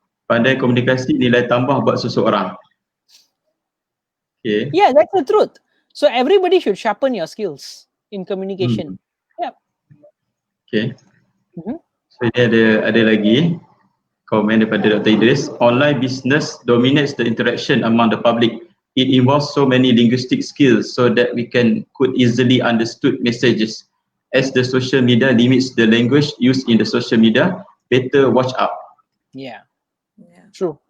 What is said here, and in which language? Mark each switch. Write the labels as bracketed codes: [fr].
[ms] Pandai komunikasi nilai tambah buat seseorang. [en] Okay. Yeah, that's the truth. So everybody should sharpen your skills in communication. Yeah. Okay. [ms] So ini ada lagi komen daripada Dr. Idris. [en] Online business dominates the interaction among the public. It involves so many linguistic skills so that we could easily understood messages. As the social media limits the language used in the social media, better watch out. Yeah. True.